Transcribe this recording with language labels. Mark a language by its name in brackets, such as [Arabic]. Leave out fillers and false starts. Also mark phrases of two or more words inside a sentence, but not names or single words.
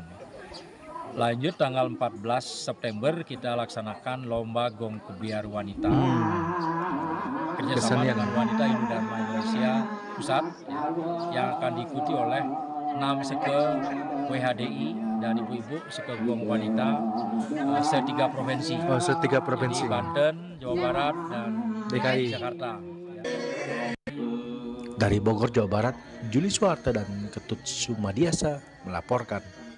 [Indonesian] Lanjut tanggal 14 September kita laksanakan lomba Gong Gebiar Wanita. Kerjasama dengan Wanita Hindu Dharma Indonesia Pusat ya, yang akan diikuti oleh 6 seke WHDI dan ibu-ibu sekegong wanita setiga provinsi. Oh, setiga provinsi. Jadi Banten, Jawa Barat, dan DKI. Jakarta. Dari Bogor, Jawa Barat, Juli Suwarta dan Ketut Sumadiasa melaporkan.